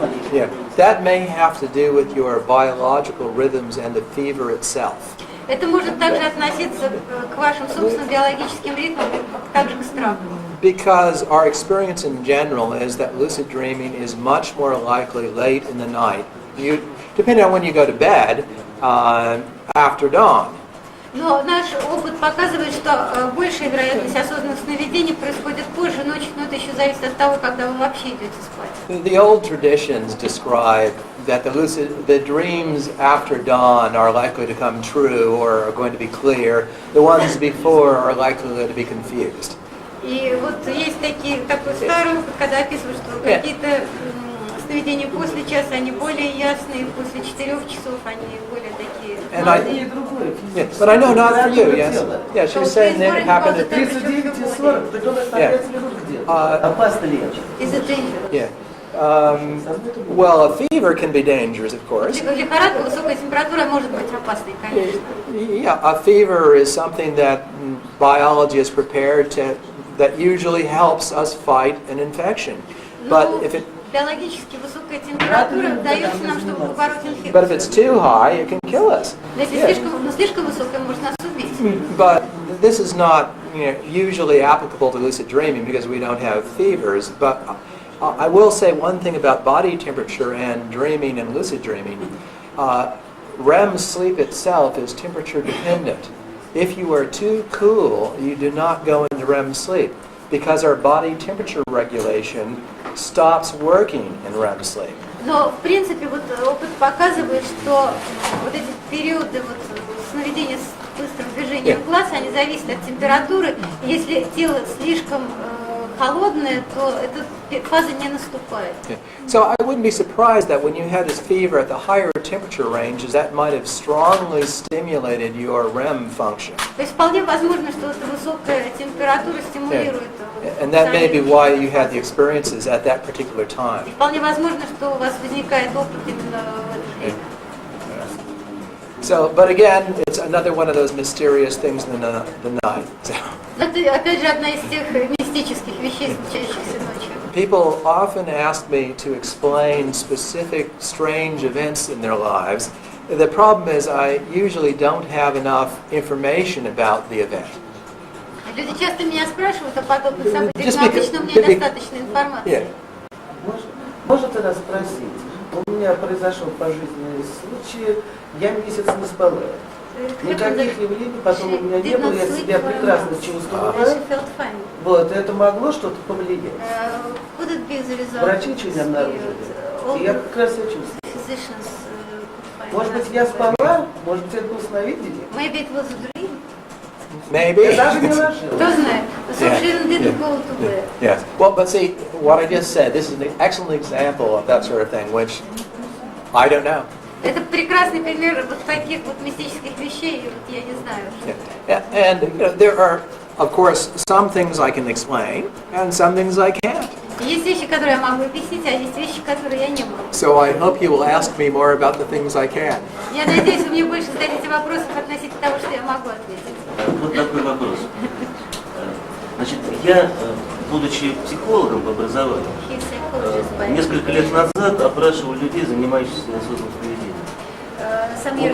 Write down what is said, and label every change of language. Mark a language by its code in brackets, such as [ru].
[en] Yeah, that may have to do with your biological rhythms and the fever itself. [ru] Это может также относиться к вашим собственным биологическим ритмам, также к страху. [en] Because our experience in general is that lucid dreaming is much more likely late in the night, depending on when you go to bed, after dawn. [ru] Но наш опыт показывает, что большая вероятность осознанных сновидений происходит позже ночью, но это еще зависит от того, когда вы вообще идете спать. [en] The old traditions describe that the dreams after dawn are likely to come true or are going to be clear. The ones before are likely to be confused. [ru] И вот есть такой старый опыт, когда описывают, что какие-то сновидения после часа, они более ясные, после 4 часов они более такие. [en] And I, yeah, but I know not for you, yes. Yeah, she was saying that it happened at [ru] 39,40, притом это на 5 минут где-то. Опасно ли это? [en] Is it dangerous? Yeah. Well, a fever can be dangerous, of course. [ru] Лихорадка, высокая температура может быть опасной, конечно. [en] Yeah, a fever is something that biology is prepared to, that usually helps us fight an infection. But if it [ru] биологически высокая температура дается нам, чтобы побороть инфекцию. [en] But if it's too high, it can kill us. [ru] Если слишком высокая, может нас убить. [en] But this is not, usually applicable to lucid dreaming because we don't have fevers. But I will say one thing about body temperature and dreaming and lucid dreaming. REM sleep itself is temperature dependent. If you are too cool, you do not go into REM sleep because our body temperature regulation stops working in REM sleep. [ru] Но в принципе вот опыт показывает, что вот эти периоды вот сновидения с быстрым движением глаз, они зависят от температуры. Если тело слишком холодное, то эта фаза не наступает. [en] So I wouldn't be surprised that when you had this fever at the higher temperature ranges, that might have strongly stimulated your REM function. [ru] То есть вполне возможно, что эта высокая температура стимулирует. [en] And that may be why you had the experiences at that particular time. [ru] Вполне возможно, что у вас возникает опыт именно в это время. [en] So, but again, it's another one of those mysterious things in the night. So. [ru] Это опять же одна из тех мистических вещей, случающихся ночью. [en] People often ask me to explain specific strange events in their lives. The problem is I usually don't have enough information about the event. [ru] Люди часто меня спрашивают о подобных событиях, но обычно у меня недостаточно информации. Можно тогда спросить? У меня произошел пожизненный случай, я месяц не спала. Никаких явлений потом у меня не было, я себя прекрасно чувствовала. Вот, это могло что-то повлиять. Врачи что-нибудь обнаружили. И я как раз себя чувствовала. Может быть, я спала? Может быть, это было сновидение? [en] Maybe it was a dream. Maybe. [ru] Я даже не ложилась. Кто знает? [en] So she didn't go to bed. Yes. Well, but see, what I just said, this is an excellent example of that sort of thing, which I don't know. [ru] Это прекрасный пример вот таких вот мистических вещей, вот я не знаю. [en] And there are, of course, some things I can explain, and some things I can't. [ru] Есть вещи, которые я могу объяснить, а есть вещи, которые я не могу. [en] So I hope you will ask me more about the things I can. [ru] Я надеюсь, вы мне больше зададите вопросов относительно того, что я могу ответить. Вот такой вопрос. Значит, я, будучи психологом по образованию, несколько лет назад опрашивал людей, занимающихся неосознанным поведением.